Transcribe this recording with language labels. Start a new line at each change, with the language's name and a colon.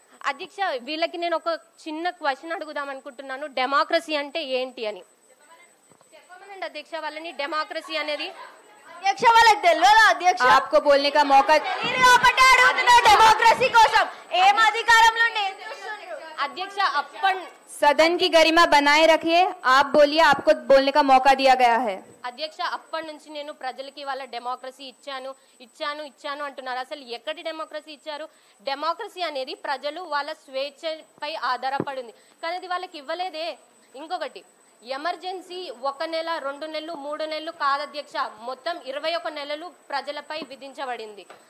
Telugu: అధ్యక్ష, వీళ్ళకి నేను ఒక చిన్న క్వశ్చన్ అడుగుదాం అనుకుంటున్నాను, డెమోక్రసీ అంటే ఏంటి అని. చెప్పండి అధ్యక్ష వాళ్ళని డెమోక్రసీ అనేది. అధ్యక్ష వాళ్ళకి తెలియదు అధ్యక్ష.
Hindi: आपको बोलने का मौका.
Telugu: ఒకటే అడుగుతున్నా డెమోక్రసీ కోసం ఏం అధికారంలో అధ్యక్ష అప్పన్
Hindi: सदन की गरिमा बनाए रखिए. आप बोलिए, आपको बोलने का मौका दिया गया है.
Telugu: అధ్యక్ష అప్పటి నుంచి నేను ప్రజలకి వాళ్ళ డెమోక్రసీ ఇచ్చాను అంటున్నారు. అసలు ఎక్కడి డెమోక్రసీ ఇచ్చారు? డెమోక్రసీ అనేది ప్రజలు వాళ్ళ స్వేచ్ఛపై ఆధారపడింది, కానీ అది వాళ్ళకి ఇవ్వలేదే. ఇంకొకటి, ఎమర్జెన్సీ 1 నెల 2 నెలలు 3 నెలలు కాదు అధ్యక్ష, మొత్తం 21 నెలలు ప్రజలపై విధించబడింది.